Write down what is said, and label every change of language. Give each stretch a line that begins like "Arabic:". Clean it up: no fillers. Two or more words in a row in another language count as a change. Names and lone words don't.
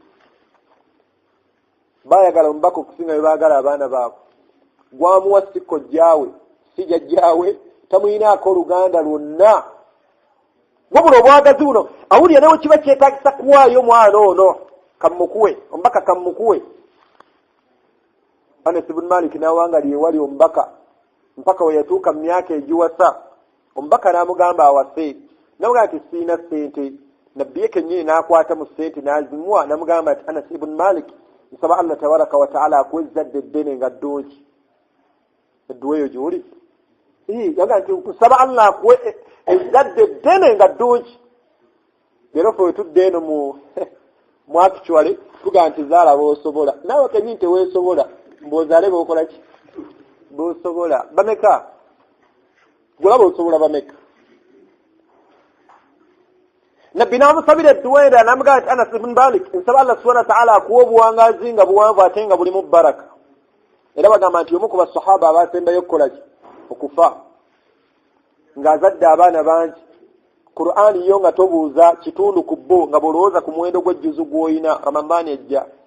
Ganda: Bayagala omubaka okusinga bye baagala abaana baabwe. Gwamuwa si kojjaawe, si jjajjaawe, tamuyinaako oluganda lwonna. Wabula obwagazi buno awulira newe kiba kyetaagisa kuwaayo omwana ono kamukuwe, omubaka kamukuwe. Anas ibn Malik n'awangali ewali omubaka mpaka we yatuuka mu myaka egiwasa. Omubaka n'amugamba awase, n'amugamba nti siina ssente. Nabbi ye kennyini n'akwata mu ssente n'azimuwa, n'amugamba nti Anas ibn Malik, nsaba Allah
Arabic: tabaraka wa ta'ala
Ganda: akuwe ezzadde eddene nga ddungi. Edduwa eyo gy'oli? Yaga nti nsaba Allah akuwe ezzadde eddene nga ddungi. Leero ffe we tudde eno mu actually tugaa nti zaala b'osobola. Naawe kennyini teweesobola, mb'ozaale b'okola ki? B'osobola. Bameka? Gulaba osobola bameka? Nabbi n'amusabira edduwa endala n'amugamba nti Anas ibn Malik, nsaba Allah
Arabic: subhanahu wa ta'ala
Ganda: akuwa obuwangazi nga buwanvu ate nga bulimu baraka. Era bagamba nti omu ku basahaba abaasembayo okukola ki? Okufa. Ng'azadde abaana bangi. Qur'ani yo nga tobuuza kitundu ku bo nga bw'olowooza ku muwendo gw'ejjuzu gw'oyina Ramadhaani ejja.